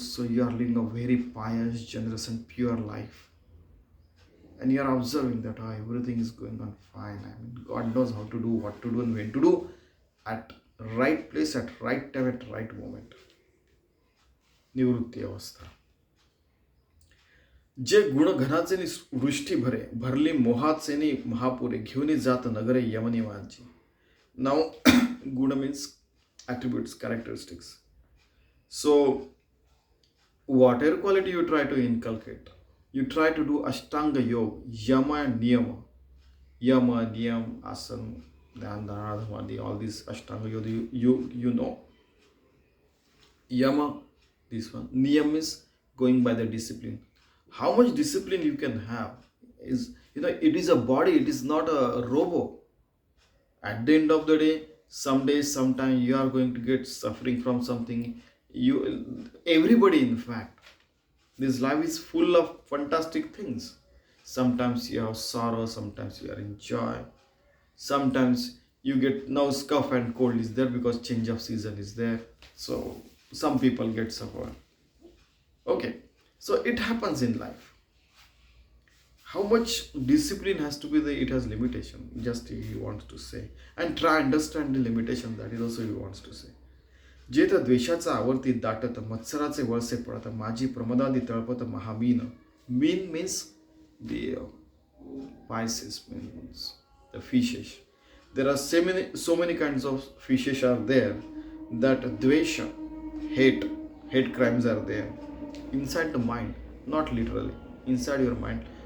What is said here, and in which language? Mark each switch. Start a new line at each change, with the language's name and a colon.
English: So you are living a very pious, generous and pure life, and you are observing that everything is going on fine. I mean, God knows how to do, what to do and when to do, at right place, at right time, at right moment. Nivrutti avastha.
Marathi: जे गुणघनाचे नि वृष्टी भरे भरली मोहाचे नि महापुरे घेऊन जात नगरे यमनी वांची.
English: नाव गुण means attributes, characteristics. So whatever quality you try to inculcate, you try to do ashtanga yoga, yama and niyama, yama, niyam, asan, dhyan, dharana, samadhi, all these ashtanga yoga, you know. Yama, this one. Niyam is going by the discipline. How much discipline you can have is, it is a body, it is not a robo. At the end of the day, some days, sometime you are going to get suffering from something. Everybody, in fact, this life is full of fantastic things. Sometimes you have sorrow, sometimes you are in joy, sometimes you get now cough and cold is there because change of season is there. So some people get suffer. Okay, so it happens in life. How much discipline has to be there, it has limitation, just he wants to say. And try understand the limitation, that is also he wants to say.
Marathi: जे तर द्वेषाचा आवर्ती दाटत मत्सराचे वळसे पडत माझी प्रमदादी तळपत महामीन.
English: Mean means the Pisces, means the fishes. There are so many kinds of fishes are there, that dvesha, hate crimes are there inside the mind, not literally inside your mind.